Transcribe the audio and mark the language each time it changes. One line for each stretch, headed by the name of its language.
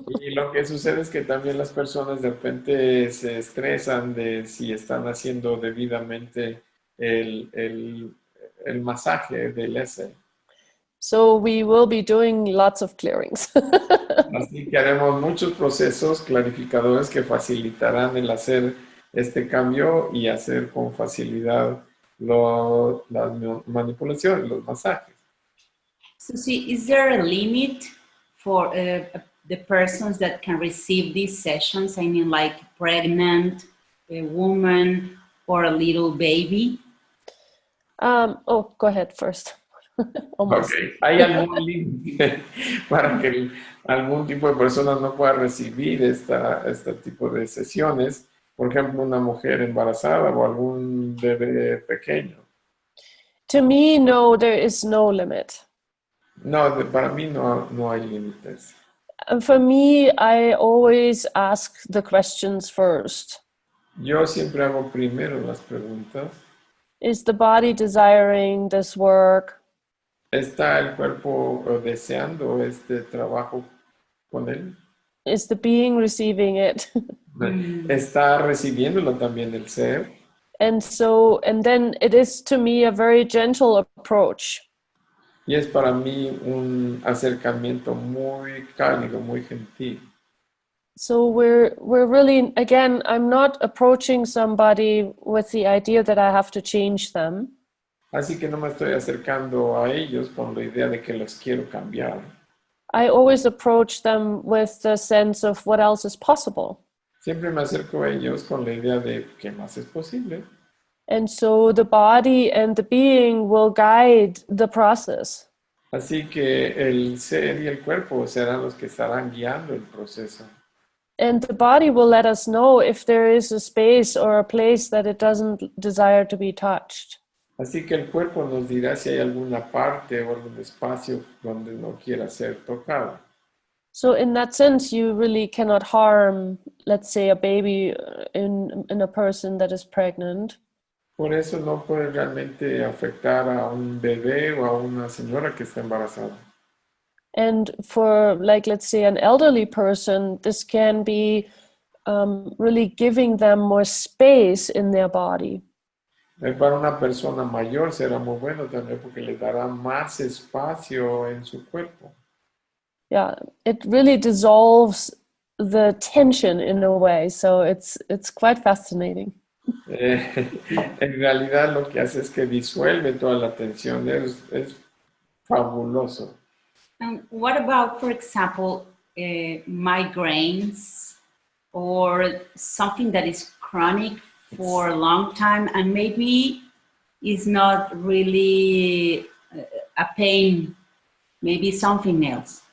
Spanish: Y lo que sucede es que también las personas de repente se estresan de si están haciendo debidamente el masaje del ESSE.
English: So we will be doing lots of clearings.
Spanish: Así que haremos muchos procesos clarificadores que facilitarán el hacer este cambio y hacer con facilidad las manipulaciones, los masajes.
English: Suzy, is there a limit for the persons that can receive these sessions? I mean, like pregnant, a woman, or a little baby? Go ahead first. Almost. Okay.
Spanish: ¿Hay algún límite para que algún tipo de persona no pueda recibir este tipo de sesiones? Por ejemplo, una mujer embarazada o algún bebé pequeño.
English: To me, no, there is no limit.
Spanish: No, para mí no hay límites.
English: For me, I always ask the questions first.
Spanish: Yo siempre hago primero las preguntas.
English: Is the body desiring this work?
Spanish: ¿Está el cuerpo deseando este trabajo con él?
English: Is the being receiving it?
Spanish: Está recibiéndolo también el ser.
English: And then it is to me a very gentle approach.
Spanish: Y es para mí un acercamiento muy cálido, muy gentil.
English: So we're really, again, I'm not approaching somebody with the idea that I have to change them.
Spanish: Así que no me estoy acercando a ellos con la idea de que los quiero cambiar.
English: I always approach them with the sense of what else is possible.
Spanish: Siempre me acerco a ellos con la idea de qué más es posible.
English: And so the body and the being will guide the process.
Spanish: Así que el ser y el cuerpo serán los que estarán guiando el proceso.
English: And the body will let us know if there is a space or a place that it doesn't desire to be touched.
Spanish: Así que el cuerpo nos dirá si hay alguna parte o algún espacio donde no quiera ser tocado.
English: So in that sense, you really cannot harm, let's say, a baby in a person that is pregnant.
Spanish: Por eso no puede realmente afectar a un bebé o a una señora que está embarazada.
English: And for, like, let's say, an elderly person, this can be really giving them more space in their body.
Spanish: Para una persona mayor será muy bueno también porque le dará más espacio en su cuerpo.
English: Yeah, it really dissolves the tension in a way, so it's quite fascinating.
Spanish: En realidad lo que hace es que disuelve toda la tensión, es fabuloso.
English: And what about, for example, migraines or something that is chronic for a long time and maybe is not really a pain, maybe something else?